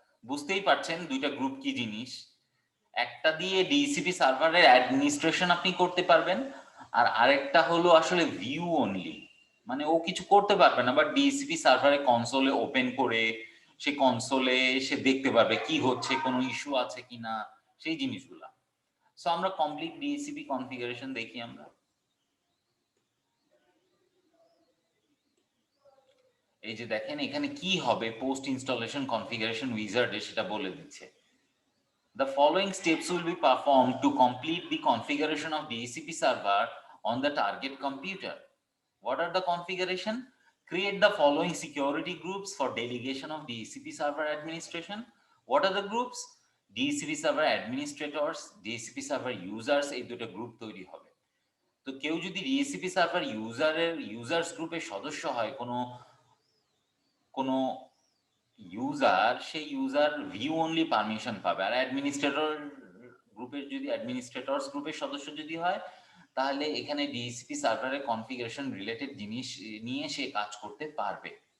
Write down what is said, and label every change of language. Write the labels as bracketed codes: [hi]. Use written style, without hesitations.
[bn] বুঝতেই পারছেন দুইটা গ্রুপ কি জিনিস। একটা দিয়ে ডিএসসিপি সার্ভারের অ্যাডমিনিস্ট্রেশন আপনি করতে পারবেন, আর আরেকটা হলো আসলে ভিউ অনলি, মানে ও কিছু করতে পারবে না, বাট ডিএসসিপি সার্ভারে কনসোলে ওপেন করে সে কনসোলে সে দেখতে পারবে কি হচ্ছে, কোনো ইস্যু আছে কিনা, সেই জিনিসগুলা। সো আমরা কমপ্লিট ডিএসসিপি কনফিগারেশন দেখি। আমরা এই যে দেখেন এখানে কি হবে, পোস্ট ইনস্টলেশন কনফিগারেশন উইজার্ডে সেটা বলে দিচ্ছে। [en] The following steps will be performed to complete the configuration of DHCP server on the target computer. What are the configuration? Create the following security groups for delegation of DHCP server administration. What are the groups? [bn] DHCP server administrators, DHCP server users, এই দুটো group তৈরি হবে। তো কেউ যদি DHCP server users গ্রুপের সদস্য হয়, কোনো ইউজার, সেই ইউজার ভিউ অনলি পারমিশন পাবে। আর অ্যাডমিনিস্ট্রেটর গ্রুপের যদি অ্যাডমিনিস্ট্রেটরস গ্রুপের সদস্য যদি হয়, তাহলে এখানে ডিএসসিপি সার্ভারের কনফিগারেশন রিলেটেড জিনিস নিয়ে সে কাজ করতে পারবে।